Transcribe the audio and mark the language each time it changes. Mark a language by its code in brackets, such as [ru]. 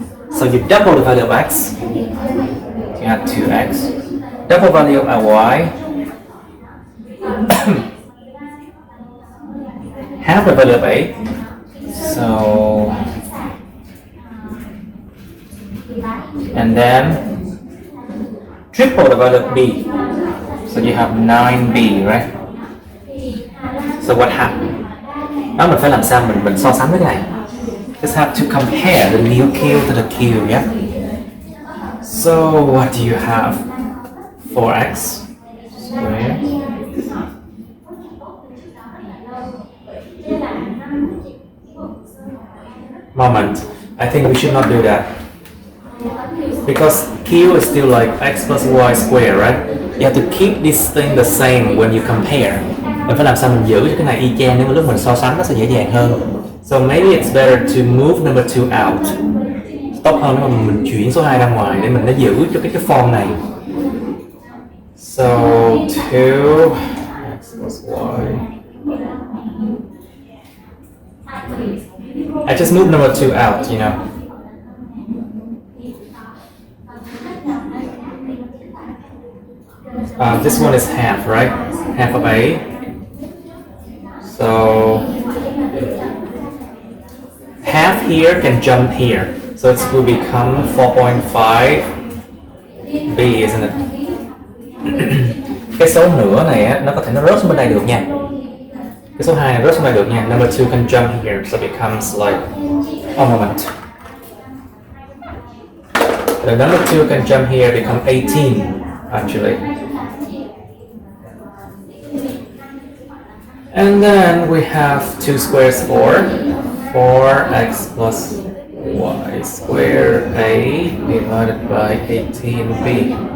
[en] So you double the value of x, you have 2x, double value of y, half the value of a, so and then triple divided b. So you have 9b, right? So what happened? [vi] Đó, mình phải làm sao mình so sánh với cái này. [en] Just have to compare the new Q to the Q, yeah? So what do you have? 4x squared moment. I think we should not do that because Q is still like x plus y squared, right? You have to keep this thing the same when you compare. [vi] Mình phải làm sao mình giữ cho cái này y chang nếu mà lúc mình so sánh nó sẽ dễ dàng hơn. [en] So maybe it's better to move number 2 out. [vi] Tốt hơn nếu mà mình chuyển số 2 ra ngoài để mình nó giữ cho cái form này. [en] So 2 x plus y. I just moved number 2 out, you know. This one is half, right? Half of A. So half here can jump here. So it will become 4.5 B, isn't it? [vi] Cái số nửa này á, nó có thể nó rớt xuống bên đây được nha. Cái số 2 này rớt xuống đây được nha. [en] Number 2 can jump here, so it becomes like a moment. The number 2 can jump here, become 18 actually. And then we have 2 squares 4x plus y squared A divided by 18b.